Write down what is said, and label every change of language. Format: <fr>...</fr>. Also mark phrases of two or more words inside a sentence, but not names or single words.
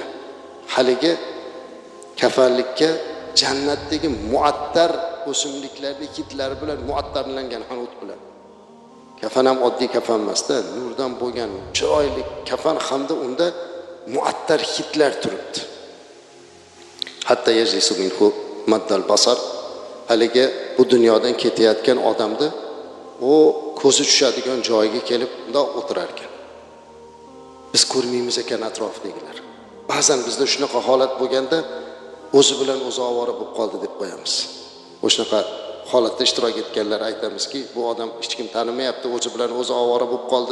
<uz>Haligi kafanlikka jannatdagi muattar o'simliklarni hidlari bilan muattarlangan hanut bilan. Kafan ham oddiy kafan emasda, nurdan bo'lgan chiroyli kafan hamda unda muattar hidlar turibdi.</uz> <ar>حتى يجلس منه مد البصر.</ar> <uz>Haligi bu dunyodan ketayotgan odamni u ko'zi tushadigan joyiga kelib bundoq o'tirar ekan. Biz ko'rmaymiz ekan atrofdagilar. Ba'zan bizda shunaqa holat bo'lganda o'zi bilan o'zi ovora bo'lib qoldi deb qo'yamiz. O'shunaqa holatda ishtirok etganlar aytamizki, bu odam hech kim tanimayapti, o'zi bilan o'zi ovora bo'lib qoldi.</uz>